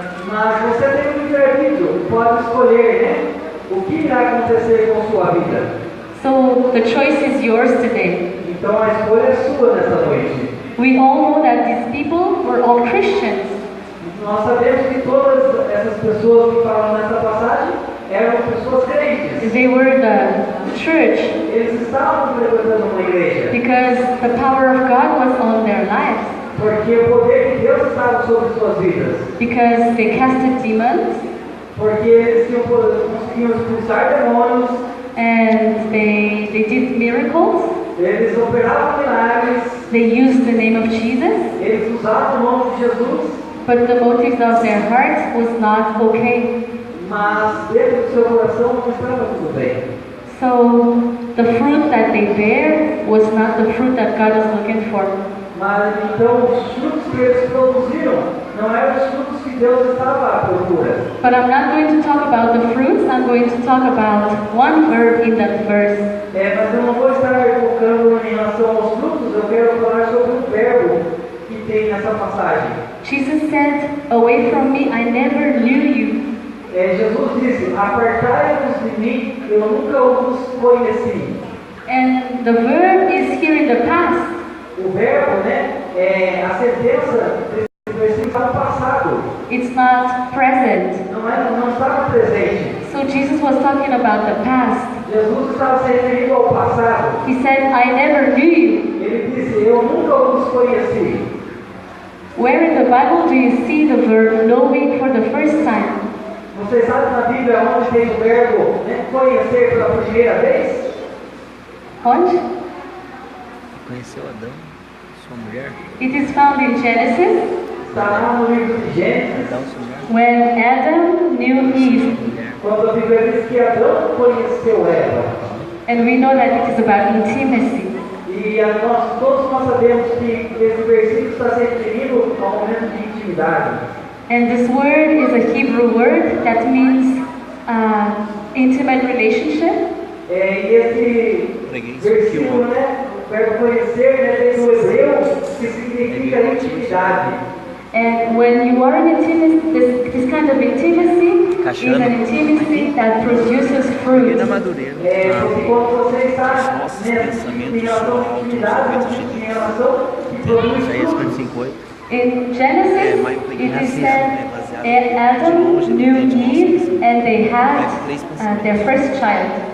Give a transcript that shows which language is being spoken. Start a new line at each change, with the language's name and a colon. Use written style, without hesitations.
Portuguese: Mas você tem um livre-arbítrio, pode escolher, né, o que irá acontecer com sua vida.
English: So the choice is yours today.
Portuguese: Então a escolha é sua nessa noite.
English: We all know that these people were all Christians.
Portuguese: Nós sabemos que todas essas pessoas que falam nessa passagem eram pessoas crentes.
English: They were the church.
Portuguese: Eles estavam frequentando uma igreja.
English: Because the power of God was on their lives.
Portuguese: Porque o poder de Deus estava sobre suas vidas.
English: Because they casted demons.
Portuguese: Porque eles conseguiam expulsar demônios.
English: And they did miracles.
Portuguese: Eles operavam milagres.
English: They used the name of Jesus.
Portuguese: Eles usavam o nome de Jesus.
English: But the motives of their hearts was not okay.
Portuguese: Mas dentro do seu coração não estava tudo bem.
English: So the fruit that they bear was not the fruit that God was looking for.
Portuguese: Mas então os frutos que eles produziram não eram os frutos que Deus estava à procura.
English: But I'm not going to talk about the fruits. I'm going to talk about one verb in that verse.
Portuguese: Mas eu não vou estar focando em relação aos frutos. Eu quero falar sobre um verbo que tem nessa passagem.
English: Jesus said, "Away from me, I never knew you."
Portuguese: Jesus disse: apartai-vos de mim, eu nunca os conheci.
English: And the verb is here in the past.
Portuguese: O verbo, né, a sentença desse versículo está no passado.
English: It's not present.
Portuguese: Não estava presente.
English: So Jesus was talking about the past.
Portuguese: Jesus estava se referindo ao passado.
English: He said, "I never knew you."
Portuguese: Ele disse: eu nunca os conheci.
English: Where in the Bible do you see the verb knowing for the first time?
Portuguese: Você sabe na Bíblia onde tem o verbo, né, conhecer pela primeira vez? Onde? Conheceu Adão, sua mulher?
English: It is found in Genesis.
Portuguese: Está lá no livro de Gênesis. Adão, sua mulher?
English: When Adam knew Eve.
Portuguese: Quando a Bíblia diz que Adão conheceu Eva.
English: And we know that it is about intimacy.
Portuguese: E todos nós sabemos que esse versículo está se referindo ao momento de intimidade.
English: And this word is a Hebrew word that means intimate relationship.
Portuguese: E esse versículo, né, o verbo conhecer, né, vem do hebreu, que significa intimidade.
English: And when you are in intimacy, this kind of intimacy is an intimacy that produces fruit.
Portuguese: Porque quando você está em relação de intimidade, em relação que produz frutos.
English: In Genesis, it is said Adam knew Eve and they had their first child.